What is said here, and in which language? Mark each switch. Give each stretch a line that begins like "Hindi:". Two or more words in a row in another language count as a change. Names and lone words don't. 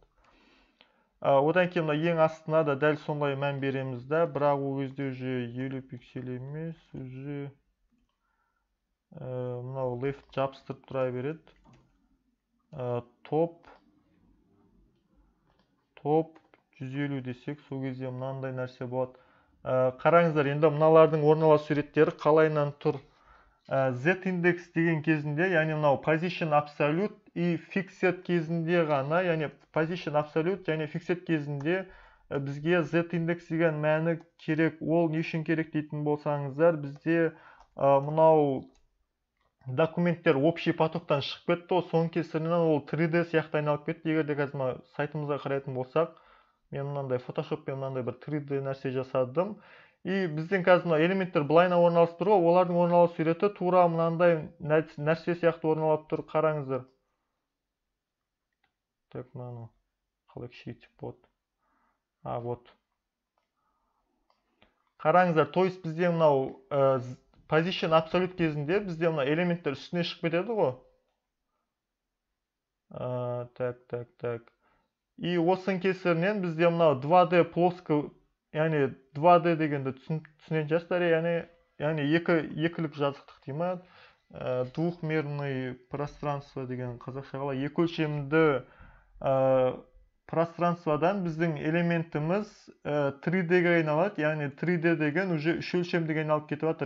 Kazakh: Одан кейін ең астына да дәл сондай мән береміз да, бірақ ол кезде уже 50 пиксель емес, уже мынау left жабыстырып тұра береді. Топ 150 десек, сол кезде мынандай нәрсе болады. Қараңыздар, енді мыналардың орналасу суреттері қалайынан тұр. Z индекс деген кезінде, яғни мынау
English: position absolute
Kazakh: и fixed кезінде ғана, яғни
English: position absolute
Kazakh: және fixed кезінде бізге Z индекс деген мәні керек. Ол не үшін керек дейтін болсаңыздар, бізде мынау документтер общий потоктан шығып кетті, соның кесірінен ол 3D сияқты айналып кетті. Егер де қазір сайтымызға қарайтын болсақ, мен мынандай Photoshopпен мынандай бір 3D нәрсе жасадым. И біздің қазір элементтер былайына орналасып тұр, олардың орналасу суреті тура мынандай нәрсе сияқты орналап тұр. Қараңыздар. Так, мынаны қалай кішірейтіп болады. Вот. Қараңыздар,
Russian: то есть
Kazakh: бізде мынау
English: position absolute
Kazakh: кезінде бізде мына элементтер үстіне шығып кетеді ғой. Так. И осының кесірінен бізде мынау 2D плоско, яғни 2D дегенді түсінен жастар, яғни екілік жазықтық дейма,
Russian: двухмерный пространство
Kazakh: деген қазақша қалай, екі өлшемді пространстводан біздің элементіміз 3D-ге айналады, яғни 3D деген уже үш өлшемдіге айналып кетіп жатыр.